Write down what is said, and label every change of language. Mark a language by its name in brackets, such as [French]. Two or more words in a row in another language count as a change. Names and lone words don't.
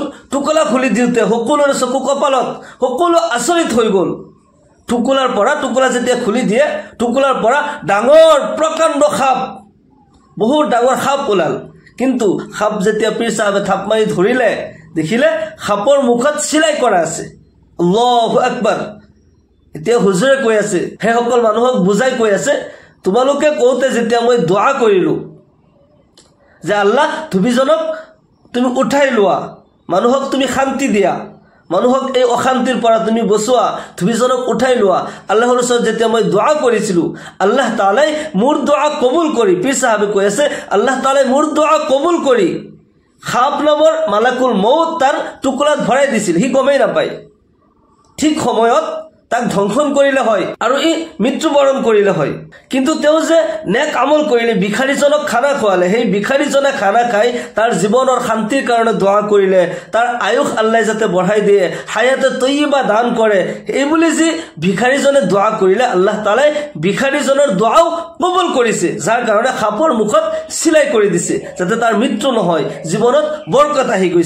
[Assamese] টুকুৰা খুলি দিওঁতে সকলোৰে চকু কপালত, সকলো আচৰিত হৈ গ'ল। টুকুৰা যেতিয়া খুলি দিয়ে, টুকুৰাৰ পৰা ডাঙৰ প্ৰকাণ্ড সাপ, বহুত ডাঙৰ সাপ ওলাল। কিন্তু সাপ যেতিয়া পীৰ চাহাবে থাপ মাৰি ধৰিলে, দেখিলে সাপৰ মুখত চিলাই কৰা আছে। [Arabic] الله أكبر. [Assamese] এতিয়া হুজুৰে কৈ আছে, সেইসকল মানুহক বুজাই কৈ আছে, তোমালোকে কওঁতে যেতিয়া মই দোৱা কৰিলোঁ যে আল্লাহ ধুবিজনক তুমি উঠাই লোৱা, মানুহক তুমি শান্তি দিয়া, মানুহক এই অশান্তিৰ পৰা তুমি বচোৱা, ধুবিজনক উঠাই লোৱা, আল্লাহৰ ওচৰত যেতিয়া মই দোৱা কৰিছিলোঁ আল্লাহ তাআলাই মোৰ দোৱা কবুল কৰি, পীৰ চাহাবে কৈ আছে আল্লাহ তাআলাই মোৰ দোৱা কবুল কৰি সাপ নামৰ [Arabic] ملك الموت [Assamese] তাৰ টুকুৰাত ভৰাই দিছিল। সি গমেই নাপায়, ঠিক সময়ত তাক ধ্বংসন কৰিলে হয় আৰু ই মৃত্যুবৰণ কৰিলে হয়। কিন্তু তেওঁ যে নেক আমল কৰিলে, ভিখাৰীজনক খানা খোৱালে, সেই ভিখাৰীজনে খানা খাই তাৰ জীৱনৰ শান্তিৰ কাৰণে দোৱা কৰিলে, তাৰ আয়ুস আল্লাহ যাতে বঢ়াই দিয়ে, [Arabic] حياة طيبة [Assamese] দান কৰে, এইবুলি যি ভিখাৰীজনে দোৱা কৰিলে, আল্লাহ তাআলাই ভিখাৰীজনৰ দোৱাও কবুল কৰিছে, যাৰ কাৰণে সাপৰ মুখত চিলাই কৰি দিছে যাতে তাৰ মৃত্যু নহয়, জীৱনত বৰকত আহি গৈছে।